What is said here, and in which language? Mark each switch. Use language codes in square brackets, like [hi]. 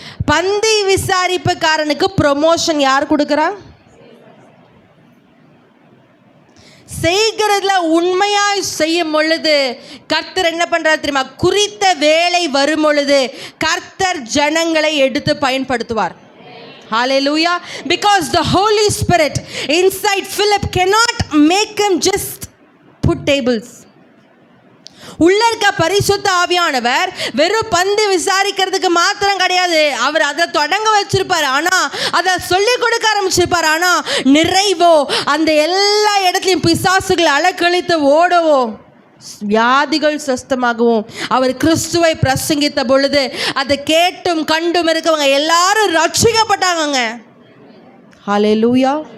[ta] பந்தி விசாரிப்புக்காரனுக்கு ப்ரொமோஷன் யார் கொடுக்குறா? செய்கிறதுல உண்மையாய் செய்யும் பொழுது கர்த்தர் என்ன பண்றாரு தெரியுமா? குறித்த வேலை வரும் பொழுது கர்த்தர் ஜனங்களை எடுத்து பயன்படுத்துவார். [en] Hallelujah. Because the Holy Spirit inside Philip cannot make him just put tables. [ta] உள்ள இருக்க பரிசுத்த ஆவியானவர் வெறும் பந்து விசாரிக்கிறதுக்கு மாத்திரம் கிடையாது, அவர் அதை தொடங்க வச்சிருப்பார், ஆனா அதை சொல்லிக் கொடுக்க ஆரம்பிச்சிருப்பார். ஆனா நிறைவோ அந்த எல்லா இடத்துலையும் பிசாசுகள் அலக்கழித்து ஓடவோ, வியாதிகள் சுஸ்தமாகவும் அவர் கிறிஸ்துவை பிரசங்கித்த பொழுது அதை கேட்டும் கண்டும் இருக்கவங்க எல்லாரும் ரட்சிக்கப்பட்டாங்க. ஹல்லேலூயா.